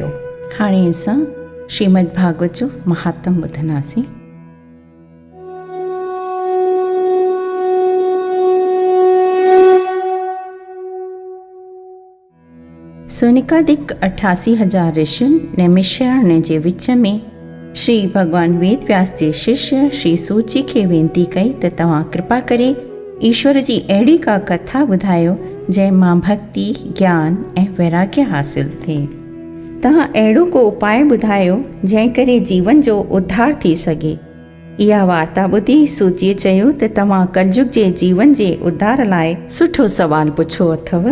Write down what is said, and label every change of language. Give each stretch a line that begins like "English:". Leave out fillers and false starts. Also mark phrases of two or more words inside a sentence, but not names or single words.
Sindhi: हाणे असां श्रीमद् भागवत जो महात्म ॿुधंदासीं। सोनिकादिक 88,000 ऋषियुनि नैमिषारण्य जे विच में श्री भॻवान वेद व्यास जे शिष्य श्री सूत जी खे वेनती कई त तव्हां कृपा करे ईश्वर जी अहिड़ी का कथा ॿुधायो जंहिं मां भक्ति, ज्ञान ऐं वैराग्य हासिल थिए। तव्हां अहिड़ो को उपाय ॿुधायो जंहिं करे जीवन जो उद्धार थी सघे। इहा वार्ता ॿुधी सूचीअ चयो त तव्हां कलयुग जे जीवन जे उद्धार लाइ सुठो सवाल पुछो अथव।